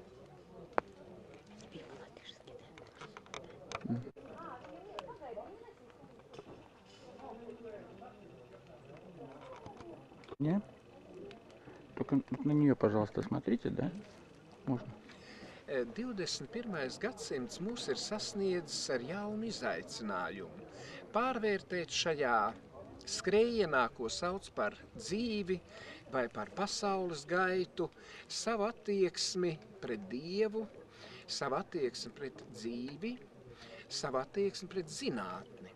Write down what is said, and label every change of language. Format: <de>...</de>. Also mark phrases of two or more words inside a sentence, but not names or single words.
<ru>Нет? Только на нее, пожалуйста, смотрите, да? Можно.</ru> <lv>21. gadsimts mūs ir sasniedzis ar jaunu izaicinājumu. Pārvērtēt šajā skrējienā, ko sauc par dzīvi vai par pasaules gaitu, savu attieksmi pret Dievu, savu attieksmi pret dzīvi, savu attieksmi pret zinātni.</lv>